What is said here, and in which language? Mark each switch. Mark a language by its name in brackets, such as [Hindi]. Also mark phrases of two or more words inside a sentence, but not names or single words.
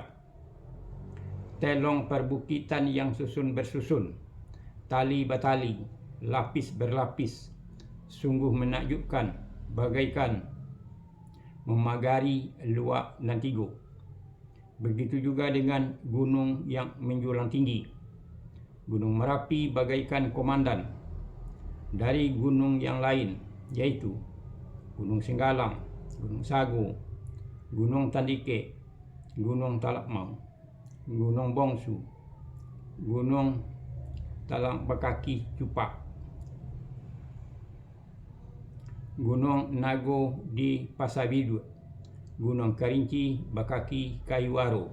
[Indonesian] Telong perbukitan yang susun bersusun, tali batali, lapis berlapis, sungguh menakjubkan. Bagaikan memagari Luak Nan Tigo. Begitu juga dengan gunung yang menjulang tinggi. Gunung Merapi bagaikan komandan dari gunung yang lain, yaitu Gunung Singgalang, Gunung Sago, Gunung Tandike, Gunung Talakmau, Gunung Bongsu, Gunung Talang Bekaki Cupak, Gunung Nago di Pasabidut, Gunung Kerinci Bekaki Kayuwaro.